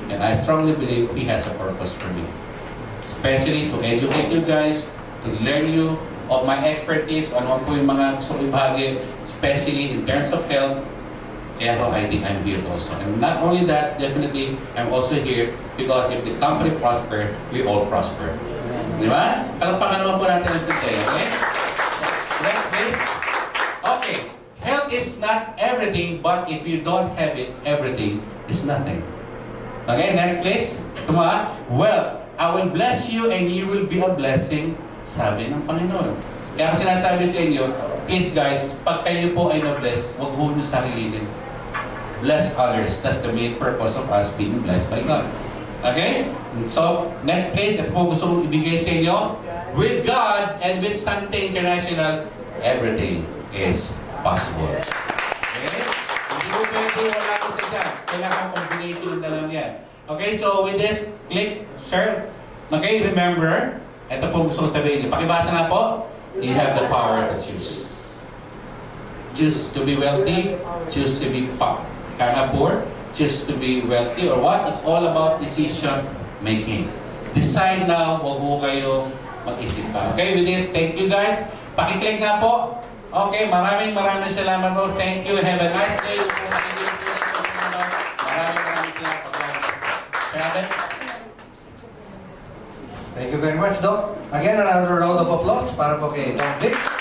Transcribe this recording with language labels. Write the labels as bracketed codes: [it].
[en] And I strongly believe He has a purpose for me. Especially to educate you guys, to learn you of my expertise on [tl] ano po yung mga gusto ko ibahagi, [en] especially in terms of health. Kaya I think I'm here also. And not only that, definitely, I'm also here because if the company prosper, we all prosper. [tl] Di ba? Palagpakan naman po natin ang Sante, okay? [en] Next, please. Okay. Health is not everything, but if you don't have it, everything is nothing. Okay, next please. Tuma, well, I will bless you and you will be a blessing, [tl] sabi ng Panginoon. Kaya kasi sinasabi sa inyo, please guys, pag kayo po ay na-bless, huwag ho nyo sarili din. [en] Bless others. That's the main purpose of us being blessed by God. Okay? [tl] So, next please, ito po gusto kong ibigay sa inyo. [en] With God and with Sante International, everything is possible. Okay? [tl] Hindi ko pwede wala ko sa dyan. Kailangan combination na lang yan. [en] Okay, so with this, click, share. Okay, remember, [tl] ito po gusto ko sabihin niyo. Pakibasa nga po, [en] you have the power to choose. Choose to be wealthy, choose to be poor, choose to be wealthy, or what? It's all about decision making. Decide now, [tl] huwag mo kayong mag-isip pa. [en] Okay, with this, thank you guys. [tl] Pakiclick nga po. [en] Okay, [tl] maraming salamat po. [en] Thank you. Have a nice day. [tl] Maraming salamat. [en] Thank you very much, Doc. Again, another round of applause [tl] para po kay [en] Doc Vic.